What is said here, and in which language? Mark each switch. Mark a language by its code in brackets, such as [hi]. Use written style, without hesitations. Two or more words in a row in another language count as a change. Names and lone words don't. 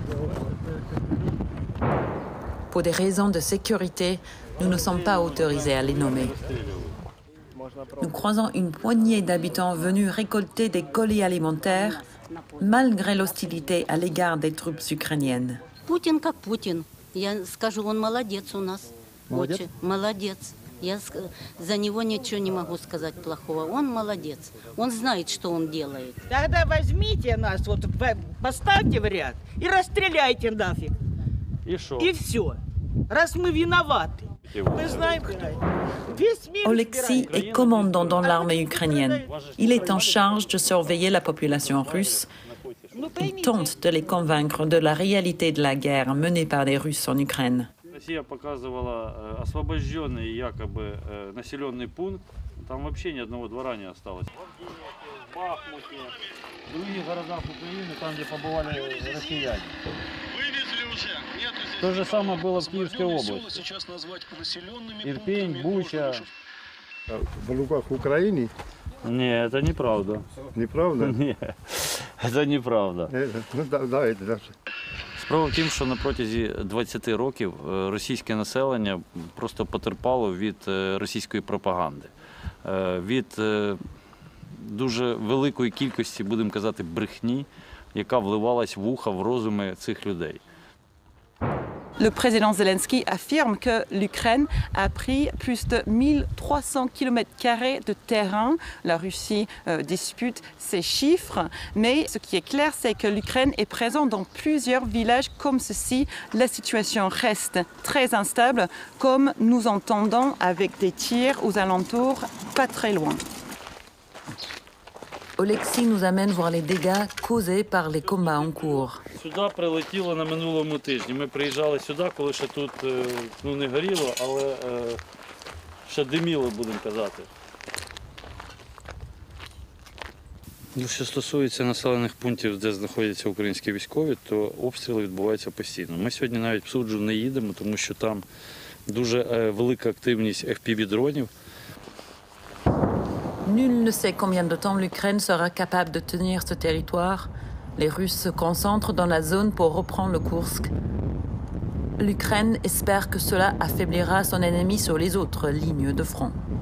[fr] Pour des raisons de sécurité, nous ne sommes pas autorisés à les nommer. Nous croisons une poignée d'habitants venus récolter des colis alimentaires, malgré l'hostilité à l'égard des troupes ukrainiennes. [ru] Poutine как Poutine. Я скажу, он молодец у нас. Очень молодец. Я за него ничего не могу сказать плохого. Он молодец. Он знает, что он делает. Тогда возьмите нас, вот поставьте в ряд и расстреляйте нафиг. И что? И все. Раз мы виноваты. Мы знаем, весь мир... Oleksiy est commandant dans l'armée ukrainienne. Il est en charge de surveiller la population russe. Il tente de les convaincre de la réalité de la guerre menée par les Russes en Ukraine. Россия показывала освобожденный якобы населенный пункт. Там вообще ни одного двора не осталось. В Бахмуте, в других городах Украины, там, где побывали россияне. Вывезли уже. То же самое было в Киевской области. Ирпень, Буча. В руках Украины? Нет, это неправда. Неправда? Нет, это неправда. Ну, давайте дальше. [uk] Справа в тім, що на протязі 20 років російське населення просто потерпало від російської пропаганди, від дуже великої кількості, будемо казати, брехні, яка вливалась в уха, в розуми цих людей. [fr] Le président Zelensky affirme que l'Ukraine a pris plus de 1300 km² de terrain. La Russie dispute ces chiffres, mais ce qui est clair, c'est que l'Ukraine est présente dans plusieurs villages comme ceci. La situation reste très instable, comme nous entendons avec des tirs aux alentours, pas très loin. Oleksiy nous amène voir les dégâts causés par les combats en cours. [uk] Сюди прилетіло на минулому тижні. Ми приїжджали сюди, коли ще тут не горіло, але ще диміло, будемо казати. Що стосується населених пунктів, де знаходяться українські військові, то обстріли відбуваються постійно. Ми сьогодні навіть в Суджу не їдемо, тому що там дуже велика активність FPV-дронів. [fr] Nul ne sait combien de temps l'Ukraine sera capable de tenir ce territoire. Les Russes se concentrent dans la zone pour reprendre le Koursk. L'Ukraine espère que cela affaiblira son ennemi sur les autres lignes de front.